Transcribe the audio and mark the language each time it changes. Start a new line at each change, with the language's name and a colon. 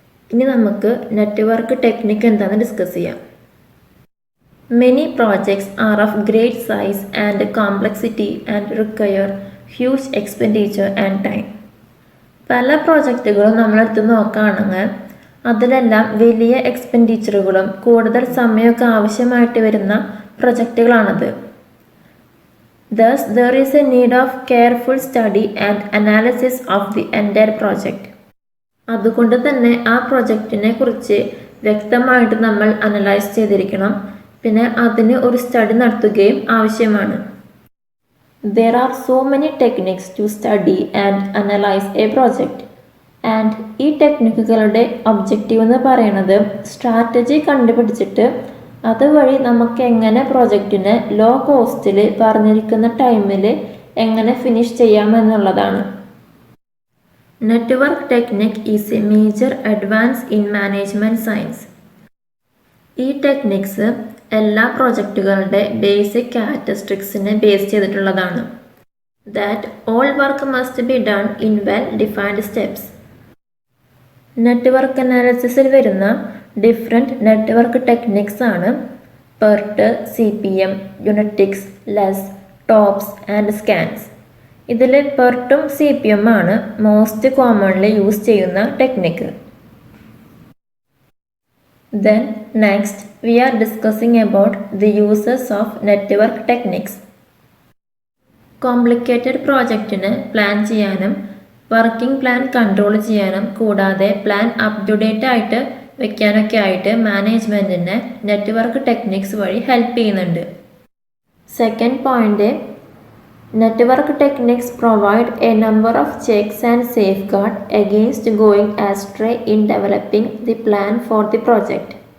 Malayalam: ഇനി നമുക്ക് network technique എന്താണെന്ന് ഡിസ്കസ് ചെയ്യാം.
English: Many projects are of great size and complexity and require huge expenditure and time.
Malayalam: പല പ്രോജക്റ്റുകളും നമ്മളെടുത്ത് നോക്കുകയാണെങ്കിൽ അതിലെല്ലാം വലിയ എക്സ്പെൻഡിച്ചറുകളും കൂടുതൽ സമയമൊക്കെ ആവശ്യമായിട്ട് വരുന്ന പ്രൊജക്റ്റുകളാണത്.
English: Thus, there is a need of careful study and analysis of the entire project.
Malayalam: അതുകൊണ്ട് തന്നെ ആ പ്രൊജക്റ്റിനെ കുറിച്ച് വ്യക്തമായിട്ട് നമ്മൾ അനലൈസ് ചെയ്തിരിക്കണം. പിന്നെ അതിന് ഒരു സ്റ്റഡി നടത്തുകയും ആവശ്യമാണ്.
English: There are so many techniques to study and analyze a project.
Malayalam: And ഈ ടെക്നിക്കുകളുടെ ഒബ്ജക്റ്റീവ് എന്ന് പറയുന്നത് സ്ട്രാറ്റജി കണ്ടുപിടിച്ചിട്ട് അതുവഴി നമുക്ക് എങ്ങനെ പ്രോജക്റ്റിനെ ലോ കോസ്റ്റിൽ പറഞ്ഞിരിക്കുന്ന ടൈമിൽ എങ്ങനെ finish ചെയ്യാമെന്നുള്ളതാണ്.
English: Network technique is a major advance in management science.
Malayalam: ഈ ടെക്നിക്സ് എല്ലാ പ്രോജക്റ്റുകളുടെ ബേസിക് ക്യാരക്ടറിസ്റ്റിക്സിനെ ബേസ് ചെയ്തിട്ടുള്ളതാണ്.
English: That all work must be done in well defined steps.
Malayalam: Network അനാലിസിസിൽ വരുന്ന ഡിഫറെൻറ്റ് നെറ്റ്വർക്ക് ടെക്നിക്സ് ആണ് PERT, CPM, യുണിറ്റിക്സ്, less, tops and scans. ഇതിൽ പെർട്ടും CPM ആണ് most commonly use ചെയ്യുന്ന technique.
English: Then next we are discussing about the uses of network techniques.
Malayalam: Complicated പ്രോജക്റ്റിന് plan ചെയ്യാനും working plan control ചെയ്യാനും കൂടാതെ plan up to date ആയിട്ട് വെക്കാനൊക്കെ ആയിട്ട് മാനേജ്മെൻറ്റിനെ നെറ്റ്വർക്ക് ടെക്നിക്സ് വഴി ഹെൽപ്പ് ചെയ്യുന്നുണ്ട്.
English: Second point, network techniques provide a number of checks and safeguard against going astray in developing the plan for the project.